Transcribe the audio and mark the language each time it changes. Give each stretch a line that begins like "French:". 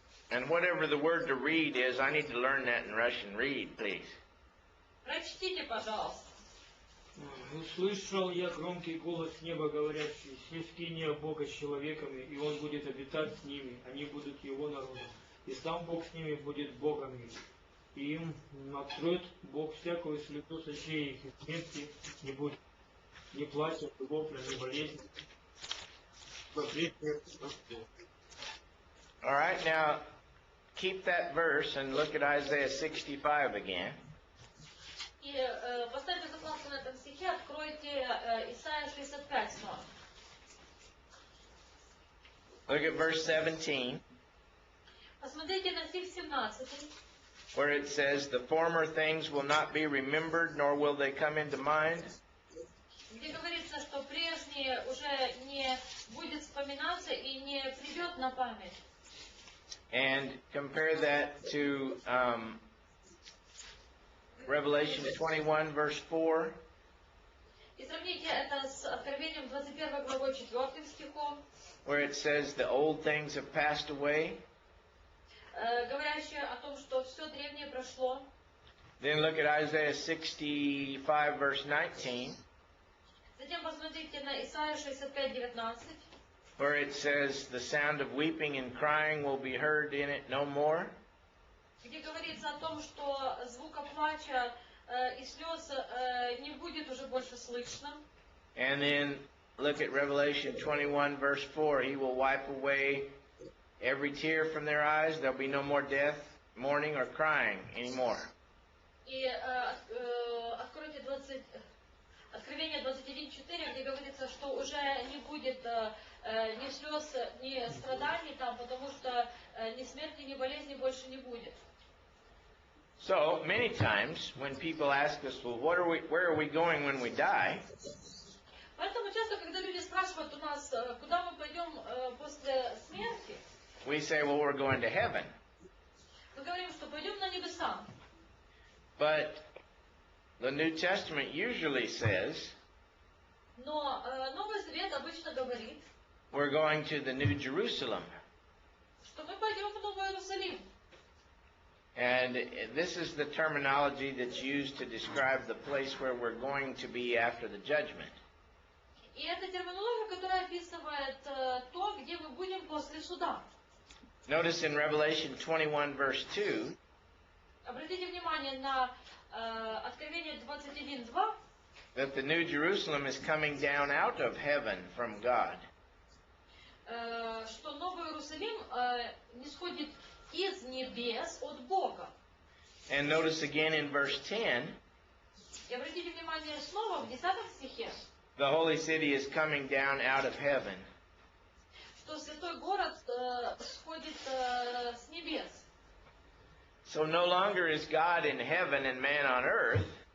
English: And whatever the word to read is, I need to learn that in Russian. Read, please.
Russian: Прочтите, пожалуйста. Услышал я громкий голос неба, говорящий: «Се скиния Бога с человеками, и Он будет обитать с ними, они будут Его народом, и сам Бог с ними будет Богом их. И им откроет Бог всякую слепоту с очей их, и смерти не будет, ни плача, ни вопля, ни болезни».
English: All right, now keep that verse and look at Isaiah 65 again.
Russian: И поставьте закладку на этом стихе, откройте Исайя 65 снова.
English: Look at verse 17,
Russian: Посмотрите на стих 17.
English: where it says, "The former things will not be remembered, nor will they come into mind."
Russian: Где говорится, что прежнее уже не будет вспоминаться и не придет на память.
English: And compare that to Revelation 21, verse 4,
Russian: И сравните это с Откровением 21 главой 4 стихом,
English: where it says, "The old things have passed away."
Russian: говорящее о том, что все древнее прошло.
English: Then look at Isaiah 65, verse 19,
Russian: Затем посмотрите на Исайя 65:19,
English: where it says, "The sound of weeping and crying will be heard in it no more."
Russian: где говорится о том, что звука плача и слез не будет уже больше слышно.
English: And then look at Revelation 21, verse 4. "He will wipe away every tear from their eyes. There'll be no more death, mourning, or crying anymore."
Russian: И откройте Откровение 21:4, где говорится, что уже не будет ни слез, ни страданий там, потому что ни смерти, ни болезни больше не будет.
English: So many times when people ask us, "Well, where are we going when we die?"
Russian: Поэтому часто, когда люди спрашивают у нас, куда мы пойдем после смерти,
English: we say, "Well, we're going to heaven."
Russian: мы говорим, что пойдем на небеса.
English: But the New Testament usually says,
Russian: Но Новый Завет обычно говорит,
English: we're going to the New Jerusalem.
Russian: что мы пойдем в Новый Иерусалим.
English: And this is the terminology that's used to describe the place where we're going to be after the judgment.
Russian: И это терминология, которая описывает то, где мы будем после суда.
English: Notice in Revelation 21, verse 2,
Russian: Обратите внимание на Откровение 21:2,
English: that the New Jerusalem is coming down out of heaven from God.
Russian: Что Новый Иерусалим нисходит из небес от Бога.
English: And notice again in verse 10,
Russian: И обратите внимание снова в 10 стихе,
English: the holy city is coming down out of heaven.
Russian: что святой город сходит с небес.
English: So no longer is God in heaven and man on earth,